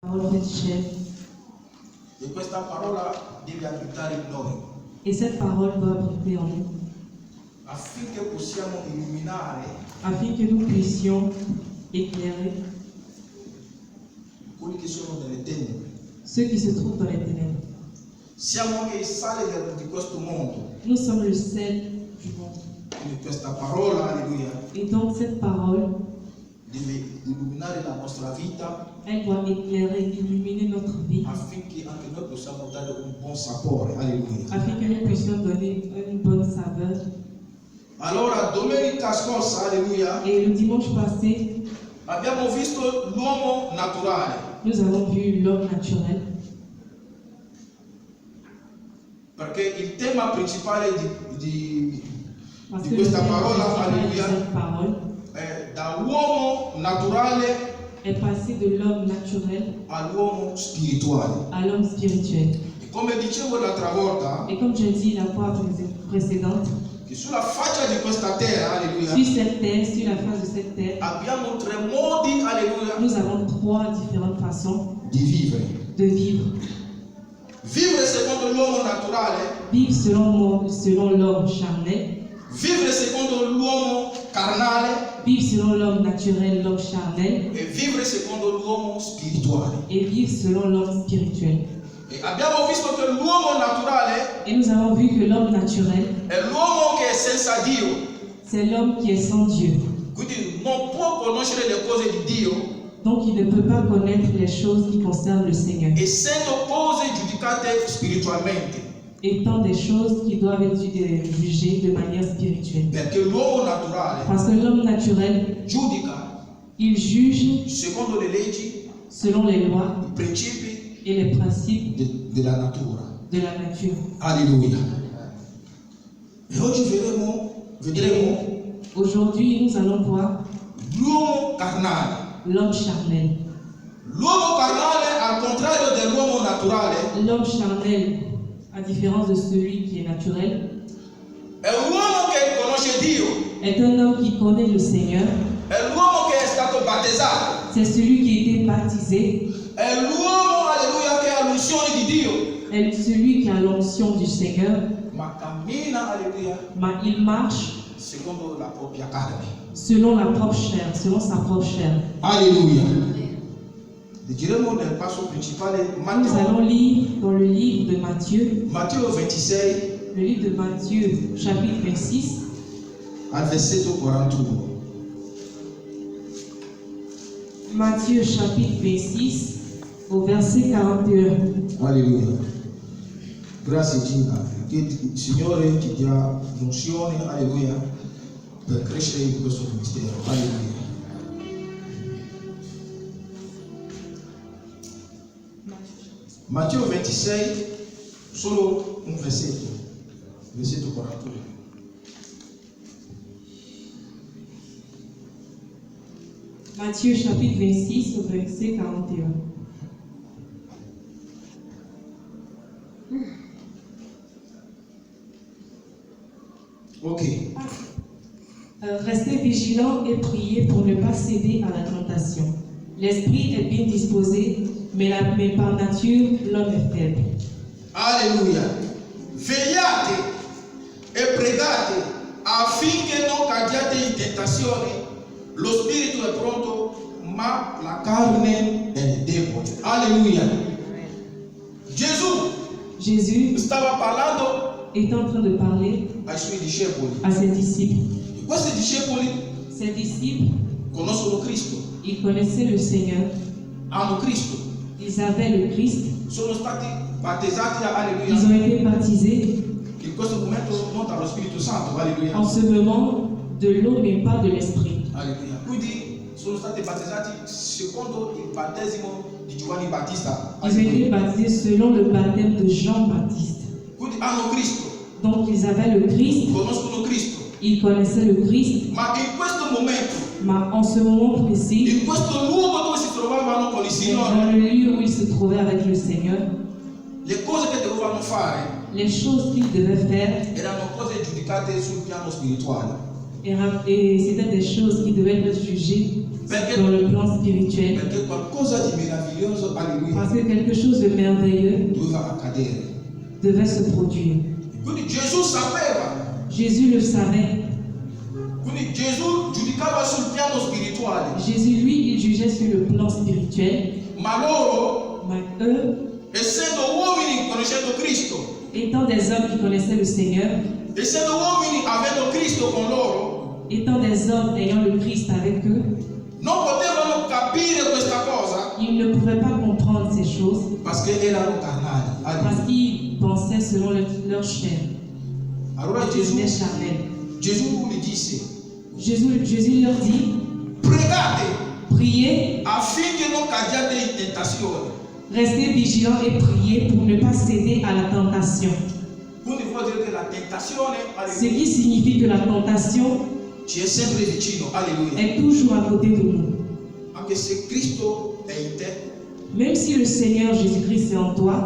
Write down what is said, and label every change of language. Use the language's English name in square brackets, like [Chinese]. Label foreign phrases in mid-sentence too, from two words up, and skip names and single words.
[Italian] E questa parola deve abitare in noi. [French] Et cette parole doit habiter en nous, [Italian] Affinché possiamo illuminare [French] afin que nous puissions éclairer [Italian] quelli che sono nelle tenebre. [French] ceux qui se trouvent dans les ténèbres. [Italian] Siamo anche il sale di questo mondo. [French] Nous sommes le sel du monde. [Italian] Quindi questa parola, alleluia, [French] Et donc cette parole, [Italian] deve illuminare la nostra vita [French] elle doit éclairer, illuminer notre vie, [Italian] affinché anche noi possiamo dare un buon sapore. Alleluia. [French] afin que nous puissions donner une bonne saveur. [Italian] Allora, domenica scorsa, alleluia, [French] Et le dimanche passé, [Italian] abbiamo visto l'uomo naturale. [French] nous avons vu l'homme naturel. [Italian] Perché il tema principale di [French] Parce que [Italian] questa [French] le [Italian] parola, [French] principal de alleluia, cette parole [Italian] è da uomo naturale [French] est passé de l'homme naturel [Italian] all'uomo spirituale. [French] à l'homme spirituel. [Italian] E come dicevo l'altra volta, [French] Et comme je dis la fois précédente, [Italian] che sulla faccia di questa terra, alleluia, [French] sur cette terre, sur la face de cette terre, [Italian] abbiamo tre modi, alleluia, [French] nous avons trois différentes façons [Italian] di vivere. [French] de vivre. [Italian] Vivere secondo l'uomo naturale, [French] Vivre selon l'homme charnel, [Italian] vivere secondo l'uomo carnale [French] vivre selon l'homme naturel, l'homme charnel, [Italian] e vivere secondo l'uomo spirituale. [French] et vivre selon l'homme spirituel. [Italian] E abbiamo visto che l'uomo naturale [French] Et nous avons vu que l'homme naturel, [Italian] è l'uomo che è senza Dio, [French] c'est l'homme qui est sans Dieu. [Italian] quindi non può conoscere le cose di Dio, [French] Donc il ne peut pas connaître les choses qui concernent le Seigneur, [Italian] essendo cose giudicate spiritualmente. [French] étant des choses qui doivent être jugées de manière spirituelle. [Italian] Perché l'uomo naturale [French] Parce que l'homme naturel, [Italian] giudica [French] il juge [Italian] secondo le leggi, [French] selon les lois [Italian] i principi [French] et les principes [Italian] della natura. [French] de la nature. [Italian] Alleluia. E oggi vedremo [French] Aujourd'hui, nous allons voir [Italian] l'uomo carnale. [French] l'homme charnel. [Italian] L'uomo carnale, al contrario dell'uomo naturale, [French] L'homme charnel, à différence de celui qui est naturel, [Italian] è un uomo che conosce Dio, [French] est un homme qui connaît le Seigneur. [Italian] è l'uomo che è stato battezzato, [French] C'est celui qui a été baptisé, [Italian] è l'uomo, alleluia, che ha l'unzione di Dio, [French] est celui qui a l'onction du Seigneur, [Italian] ma cammina, alleluia, [French] mais il marche [Italian] secondo la propria carne. [French] selon la propre chair, selon sa propre chair. Alleluia. [Italian] Leggeremo nel passo principale [French] Nous allons lire dans le livre de Matthieu, [Italian] Matteo 26 [French] le livre de Matthieu, chapitre 26, [Italian] al versetto 41. [French] Matthieu chapitre 26, au verset 41. Alleluia. [Italian] Grazie Gina, che il Signore ti dia l'unzione, alleluia, per crescere in questo ministero. Alleluia. Matteo 26, solo un versetto 41. [French] Matthieu chapitre 26, au verset 41. Ok. Restez vigilants et priez pour ne pas céder à la tentation. L'esprit est bien disposé, mais par nature, l'homme est faible. Alleluia. [Italian] Vegliate e pregate affinché non cadiate in tentazione. Lo spirito è pronto, ma la carne è debole. Alleluia. Gesù stava parlando [French] est en train de parler [Italian] ai suoi discepoli. [French] à ses disciples. [Italian] Questi discepoli [French] Ses disciples, [Italian] conoscono Cristo, [French] ils connaissaient le Seigneur, [Italian] hanno Cristo, [French] ils avaient le Christ, [Italian] sono stati battezzati, [French] ils ont alleluia, été baptisés [Italian] in questo momento non dallo Spirito Santo, alleluia, [French] en ce moment de l'eau, mais pas de l'esprit. alleluia. [Italian] Quindi sono stati battezzati secondo il battesimo di Giovanni Battista, [French] Ils ont été baptisés selon le baptême de Jean-Baptiste. [Italian] quindi hanno Cristo, [French] Donc ils avaient le Christ, [Italian] conoscono Cristo, [French] ils connaissaient le Christ, [Italian] ma in questo momento, [French] mais en ce moment précis, [Italian] in questo luogo dove si trovavano con il [French] dans [Italian] Signore, [French] le lieu où ils se trouvaient avec le Seigneur, [Italian] le cose che dovevano fare [French] les choses qu'ils devaient faire [Italian] erano cose giudicate sul piano spirituale. [French] Et c'était des choses qui devaient être jugées dans le plan spirituel. [Italian] Perché qualcosa di meraviglioso, alleluia, [French] Parce que quelque chose de merveilleux [Italian] doveva accadere. [French] devait se produire. [Italian] Quindi Gesù sapeva, [French] Jésus le savait. [Italian] quindi Gesù giudicava sul piano spirituale, [French] Jésus, lui, il jugeait sur le plan spirituel. [Italian] ma loro, [French] Mais eux, [Italian] essendo uomini conoscendo Cristo, [French] étant des hommes qui connaissaient le Seigneur, [Italian] essendo uomini avendo Cristo con loro, [French] étant des hommes ayant le Christ avec eux, [Italian] non potevano capire questa cosa [French] ils ne pouvaient pas comprendre ces choses [Italian] perché erano carnali. [French] parce Alleluia. qu'ils pensaient selon leur chair. [Italian] Allora [French] Ils [Italian] Gesù, [French] étaient charnels. [Italian] Gesù gli disse, [French] Jésus leur dit, [Italian] pregate [French] priez, [Italian] affinché non cadiate in tentazione. [French] restez vigilants et priez pour ne pas céder à la tentation. [Italian] Quindi vuol dire che la tentazione, [French] Ce alleluia, qui signifie que la tentation [Italian] ci è sempre vicino, alleluia. [French] est toujours à côté de nous. [Italian] Anche se Cristo è in te, [French] Même si le Seigneur Jésus-Christ est en toi,